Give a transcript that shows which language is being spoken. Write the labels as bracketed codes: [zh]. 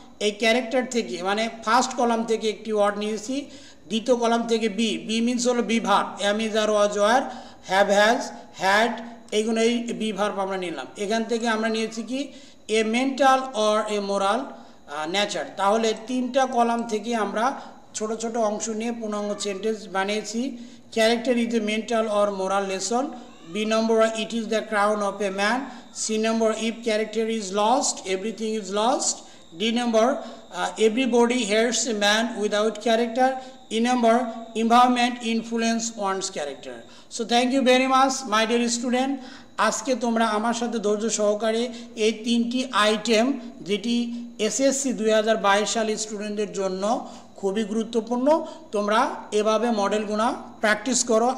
[bn] এই ক্যারেক্টার থেকে মানে ফার্স্ট কলাম থেকে একটি ওয়ার্ড নিয়েছি, দ্বিতীয় কলাম থেকে বি মিনস হলো be verb, [en] am is are was were, [bn] have has had, এইগুলো এই বি ভার্ব আমরা নিলাম। এখান থেকে আমরা নিয়েছি কি [en] A mental or a moral nature. [bn] তাহলে তিনটা কলাম থেকে আমরা ছোট ছোট অংশ নিয়ে পূর্ণাঙ্গ সেন্টেন্স বানিয়েছি। [en] Character is a mental or moral lesson. B number, it is the crown of a man. C number, if character is lost, everything is lost. D number, everybody hates a man without character. E number, environment influence one's character. So thank you very much my dear student. [bn] আজকে তোমরা আমার সাথে ধৈর্য সহকারে এই তিনটি item, যেটি SSC 2022 সালের স্টুডেন্টদের জন্য খুবই গুরুত্বপূর্ণ, তোমরা এভাবে মডেলগুলো প্র্যাকটিস করো।